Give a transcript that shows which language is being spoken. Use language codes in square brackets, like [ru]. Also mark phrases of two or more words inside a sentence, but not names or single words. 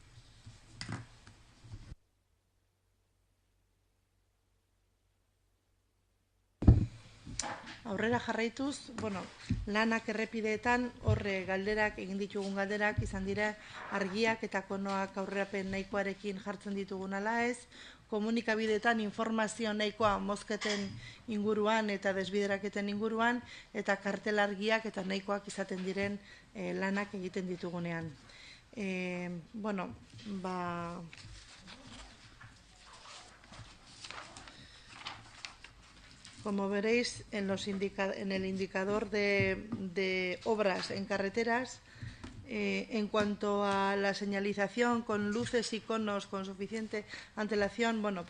[eu] Aurrera jarraituz, lanak errepideetan, horre galderak, egin ditugun galderak, izan dira argiak eta konoak aurrerapen nahikoarekin jartzen ditugun ala ez, komunikabideetan informazio nahikoa mozketen inguruan eta desbideraketen inguruan, eta kartel argiak eta nahikoak izaten diren lanak egiten ditugunean. [es] Como veréis en el indicador de obras en carreteras, en cuanto a la señalización con luces y conos con suficiente antelación, pues